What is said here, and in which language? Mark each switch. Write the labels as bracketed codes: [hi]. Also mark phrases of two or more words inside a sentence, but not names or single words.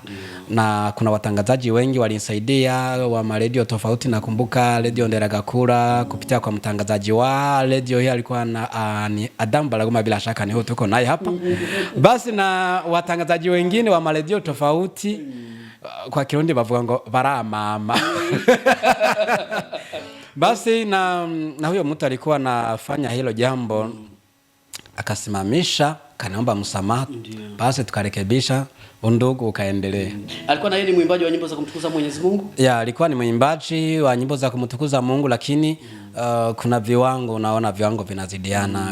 [sw] Na kuna watangazaji wengi walinisaidia wa radio tofauti. Nakumbuka Radio Nderagakura kupitia kwa mtangazaji wa radio hii alikuwa ni Adam Balagoma, bila shaka ni huyo tuko naye hapa. Basi na watangazaji wengine wa radio tofauti, kwa Kirundi [rn] bavuga ngo baramama. [sw] Basi na huyo mtu alikuwa anafanya hilo jambo, akasimamisha, kaniomba msamaha. Basi tukarekebisha, undugu ukaendelea. Alikuwa na yeye ni mwimbaji wa nyimbo za kumtukuza Mwenyezi Mungu? Alikuwa ni mwimbaji wa nyimbo za kumtukuza Mungu, lakini kuna viwango, unaona viwango vinazidiana.